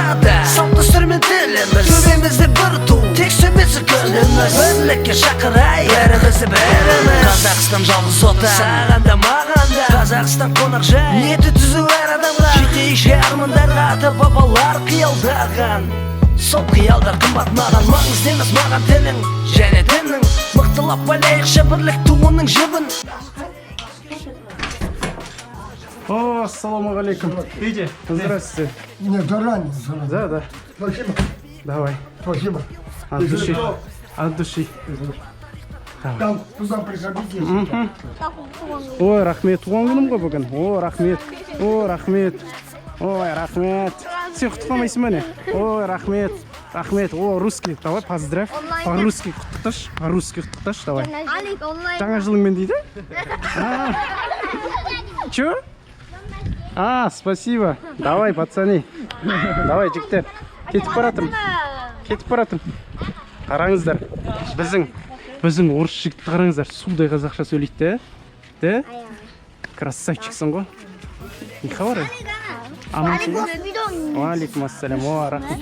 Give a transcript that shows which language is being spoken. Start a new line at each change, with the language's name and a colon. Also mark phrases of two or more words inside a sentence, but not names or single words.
Kazakh: да салт дәстүр мен тіліміз төбемізде бір ту тек сөнбесе күніміз бірлікке шақырайық бәрімізді бәріміз Қазақстан жалғыз ота саған да маған да Қазақстан қонақжай ниеті түзу әр адамға жетейікші армандарға ата бабалар қиялдаған сол қиялдар қымбат маған маңызды емес маған тілің және дінің мықтылап байлайықшы бірлік туының жібін О, ассалаумағалейкум.
Russian: Видите? Здравствуйте. Нет, заранее. Да. Спасибо. Давай. Спасибо. От души. От души. Там туда приходите.
Kazakh: Ой, рахмет. Туған күнім ғой бүгін. О, рахмет. Ой, рахмет. Сен құттықтамайсың ба не? Ой, рахмет. Рахмет.
Russian: О, русский. Давай, поздравь.
Kazakh: По-русски құттықташ. По-русски құттықташ, давай. Жаңа жылыңмен дейді?
Russian: Чё? Спасибо. Давай, пацаны. Давай,
Kazakh: жігіттер. Кетіп баратым. Қараңыздар. Біздің орыс жігітті қараңыздар. Судай қазақша сөйлейді, да? Красавчиксың ғой. Не хабар? Амансың ба? Алейкум ассалям. О, рахмет.